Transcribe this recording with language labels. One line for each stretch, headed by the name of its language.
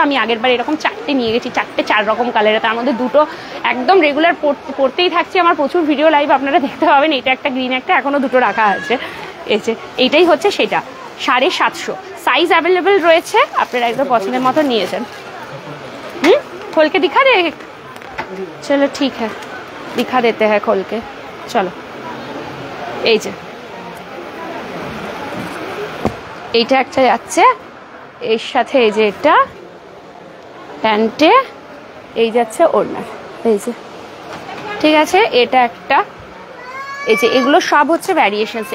Bangla: আমি আগের বার এরকম 4টে নিয়ে গেছি, 4টে 4 রকম কালারে, তার মধ্যে 2টো একদম রেগুলার পরতেই থাকছি। আমার প্রচুর ভিডিও লাইভ আপনারা দেখতে পাবেন। এটা একটা গ্রিন, একটা এখনো 2টো রাখা আছে। এই যে এইটাই হচ্ছে সেটা 750। সাইজ অ্যাভেলেবেল রয়েছে, আপনারা একদম পছন্দের মতো নিয়ে যান।
Hindi: खोल के दिखा दे? चलो ठीक है, दिखा देते हैं खोल के। चलो,
Bangla: এই যে এইটা একটা যাচ্ছে, এর সাথে এই যে এটা প্যান্টে, এই যাচ্ছে ওড়না। এই যে ঠিক আছে, এটা একটা। এই যে এগুলো সব হচ্ছে ভ্যারিয়েশনস।